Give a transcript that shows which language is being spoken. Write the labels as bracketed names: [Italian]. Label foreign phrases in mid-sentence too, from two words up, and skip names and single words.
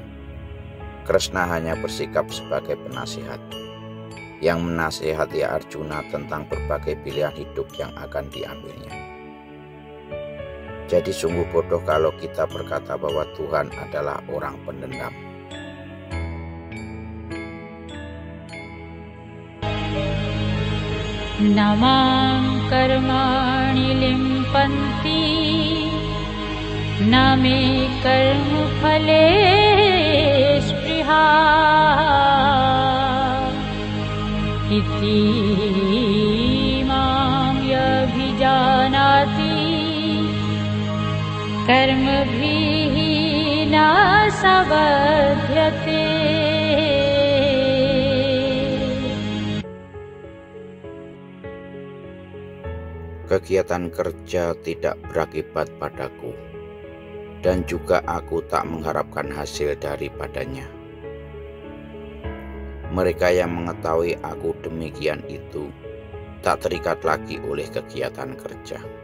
[Indonesian] Krishna hanya bersikap sebagai penasihat yang menasihati Arjuna tentang berbagai pilihan hidup yang akan diambilnya. Jadi sungguh bodoh kalau kita berkata bahwa Tuhan adalah orang pendendam. [Sanskrit] नमां कर्माणि लिम्पन्ति नमे कर्म फले स्पृहा इति मां योऽभिजानाति कर्म भिः न सबध्यते. [Indonesian] Kegiatan kerja tidak berakibat padaku, dan juga aku tak mengharapkan hasil daripadanya. Mereka yang mengetahui aku demikian itu tak terikat lagi oleh kegiatan kerja.